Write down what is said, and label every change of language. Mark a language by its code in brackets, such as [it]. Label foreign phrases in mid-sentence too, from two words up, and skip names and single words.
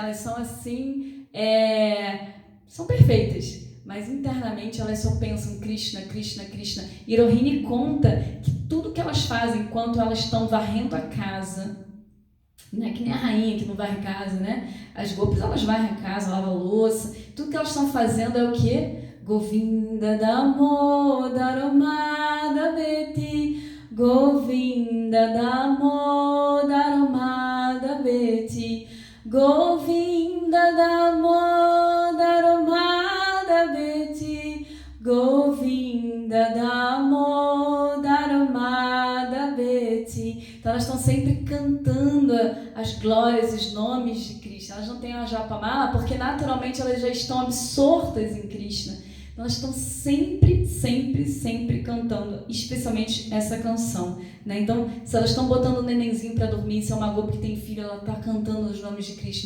[pt] Elas são assim, são perfeitas, mas internamente elas só pensam Krishna, Krishna, Krishna. E Rohini conta que tudo que elas fazem enquanto elas estão varrendo a casa, né? Que nem a rainha que não varre casa, né? As gopis, elas varrem a casa, lavam a louça, tudo que elas estão fazendo é o quê? [sa] Govinda Damodara Madhaveti, Govinda Damodara Madhaveti, Govinda Damodara Madhaveti, Govinda Damodara Madhaveti. [pt] Então elas estão sempre cantando as glórias, os nomes de Krishna. Elas não têm a japamala porque naturalmente elas já estão absortas em Krishna. Então elas estão sempre, sempre, sempre cantando, especialmente essa canção, né? Então, se elas estão botando o nenenzinho para dormir, se é uma gopi que tem filho, ela está cantando os nomes de Krishna.